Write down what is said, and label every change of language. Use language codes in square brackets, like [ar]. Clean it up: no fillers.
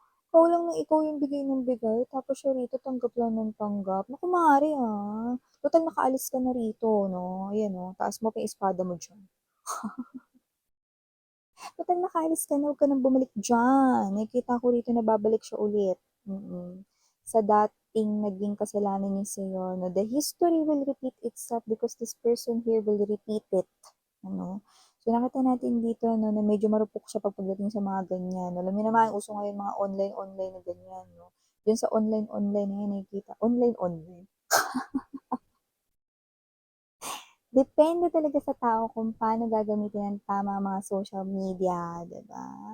[tl] Ikaw lang na ikaw yung bigay ng bigay, tapos siya rito tanggap lang ng tanggap. Naku, maaari total nakaalis ka na rito, no? Ayan, no? Taas mo pa yung espada mo dyan. Total nakaalis ka na, huwag ka nang bumalik dyan. Nakikita ko rito na babalik siya ulit. Sa dating naging kasalanan niya sa'yo, no? [en] The history will repeat itself because this person here will repeat it. [tl] Ano? So, nakita natin dito, no, na medyo marupok siya pagdating sa mga ganyan. Alam niyo naman, uso ngayon mga online-online na ganyan, no? Diyan sa online-online na yan, nakikita. Online-online. Depende talaga sa tao kung paano gagamitin ng tama ang mga social media, 'di ba?